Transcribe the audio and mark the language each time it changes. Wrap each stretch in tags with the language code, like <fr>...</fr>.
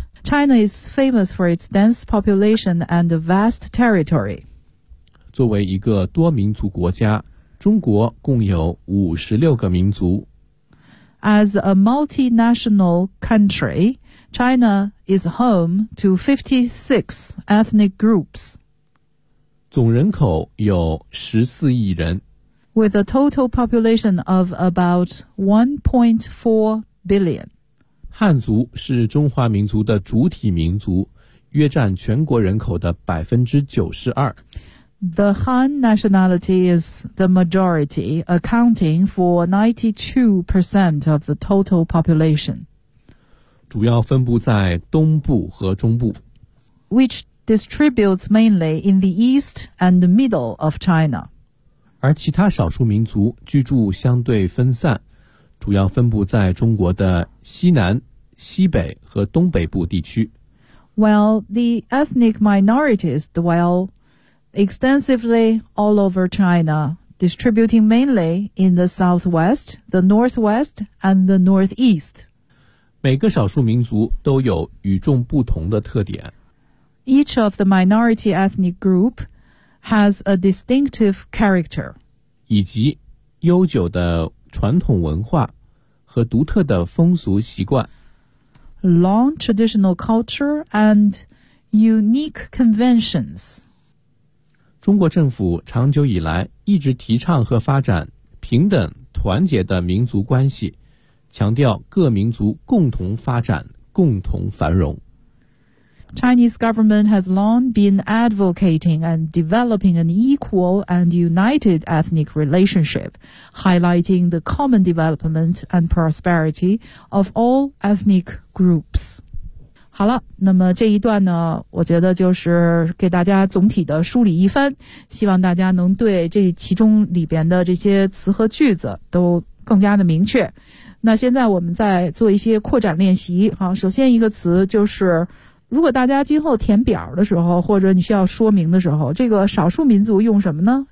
<en>China is famous for its dense population and vast territory。</en> <zh>作为一个多民族国家，中国共有56个民族。</zh> <en>As a multinational country, China is home to 56 ethnic groups.</en> <zh>总人口有14亿人。</zh> <en>With a total population of about 1.4 billion.</en> <zh>汉族是中华民族的主体民族，约占全国人口的 92%。</zh> <en>The Han nationality is the majority, accounting for 92% of the total population.</en> <zh>主要分布在东部和中部。</zh> <en>Which distributes mainly in the east and the middle of China.</en> <zh>而其他少数民族居住相对分散，主要分布在中国的西南、西北和东北部地区。</zh> <en>Well, the ethnic minorities dwellextensively all over China, distributing mainly in the southwest, the northwest, and the northeast.</en> <zh>每个少数民族都有与众不同的特点。</zh> <en>Each of the minority ethnic group has a distinctive character.</en> <zh>以及悠久的传统文化和独特的风俗习惯。</zh> <en>Long traditional culture and unique conventions.</en> <zh>中国政府长久以来一直提倡和发展平等团结的民族关系，强调各民族共同发展，共同繁荣。</zh> <en>Chinese government has long been advocating and developing an equal and united ethnic relationship, highlighting the common development and prosperity of all ethnic groups.</en> <zh>好了，那么这一段呢，我觉得就是给大家总体的梳理一番，希望大家能对这其中里边的这些词和句子都更加的明确。那现在我们再做一些扩展练习啊，首先一个词就是如果大家今后填表的时候，或者你需要说明的时候，这个少数民族用什么呢？</zh>